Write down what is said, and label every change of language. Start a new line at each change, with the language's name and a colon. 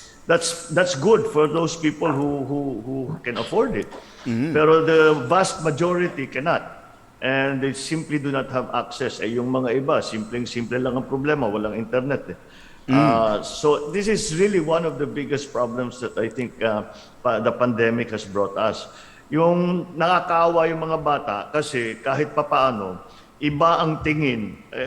English: That's good for those people who can afford it. Pero the vast majority cannot. And they simply do not have access.
Filipino: Yung mga iba, simple lang ang problema, walang internet.
English: So this is really one of the biggest problems that I think the pandemic has brought us.
Filipino: Yung nakakaawa yung mga bata kasi kahit papaano, iba ang tingin.